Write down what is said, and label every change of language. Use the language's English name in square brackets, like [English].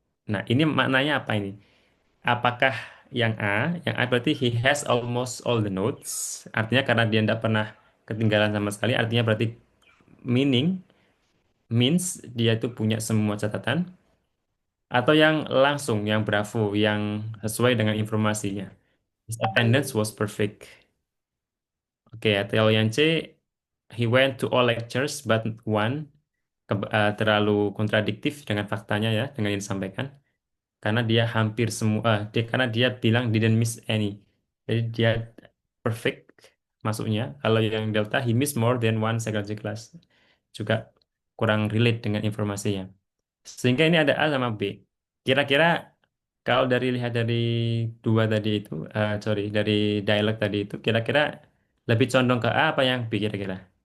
[Indonesian] Nah, ini maknanya apa ini? Apakah yang A berarti [English] he has almost all the notes. [Indonesian] Artinya karena dia tidak pernah ketinggalan sama sekali, artinya berarti meaning means dia itu punya semua catatan. Atau yang langsung, yang bravo, yang sesuai dengan informasinya. [English] His attendance was perfect. [Indonesian] Oke, atau yang C, [English] he went to all lectures but one. [Indonesian] Terlalu kontradiktif dengan faktanya ya, dengan yang disampaikan. Karena dia karena dia bilang [English] didn't miss any. [Indonesian] Jadi dia perfect masuknya. Kalau yang delta, [English] he missed more than one psychology class. [Indonesian] Juga kurang relate dengan informasinya. Sehingga ini ada A sama B. Kira-kira kalau dari lihat dari dua tadi itu, sorry, dari dialog tadi itu, kira-kira lebih condong ke A apa yang B kira-kira?